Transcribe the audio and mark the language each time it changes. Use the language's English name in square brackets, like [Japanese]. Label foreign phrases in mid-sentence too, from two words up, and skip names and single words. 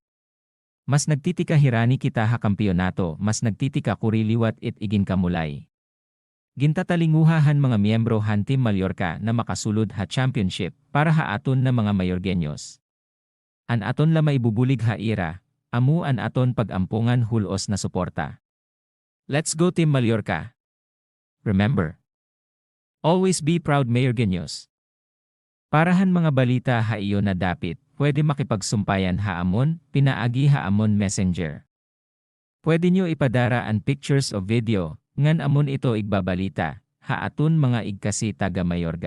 [Waray] Mas nagtitika hirani kita ha kampyonato, mas nagtitika kuriliwat it igin kamulay. Gintatalinguhahan mga miyembro han Team Mallorca na makasulod ha championship para ha aton na mga Mayorgenyos. An aton la maibubulig ha ira, amu an aton pagampungan hulos na suporta. [English] Let's go Team Mallorca! Remember, always be proud Mayorgenyos. [Waray] Parahan mga balita ha iyo na dapit, pwede makipagsumpayan ha amon, pinaagi ha amon messenger. Pwede nyo ipadara ang pictures o video, ngan amon ito igbabalita, ha aton mga igkasi taga Mayorga.